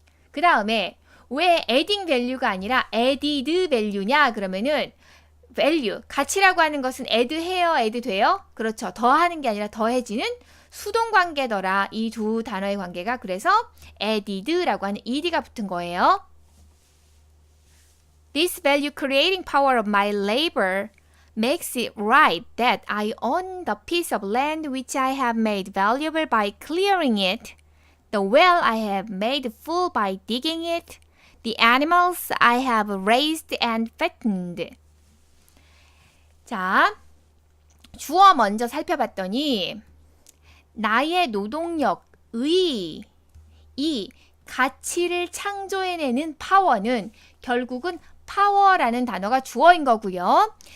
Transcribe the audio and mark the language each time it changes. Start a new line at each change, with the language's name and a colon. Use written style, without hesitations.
Korean: 그 다음에 왜 adding value가 아니라 added value냐? 그러면은 value, 가치라고 하는 것은 add 해요? add 돼요? 그렇죠. 더하는 게 아니라 더해지는 수동 관계더라. 이 두 단어의 관계가. 그래서 added라고 하는 ed가 붙은 거예요.
English: This value creating power of my labor makes it right that I own the piece of land which I have made valuable by clearing it, the well I have made full by digging it, the animals I have raised and fattened.
Korean: 자, 주어 먼저 살펴봤더니 나의 노동력의 이 가치를 창조해내는 파워는 결국은 파워라는 단어가 주어인 거고요.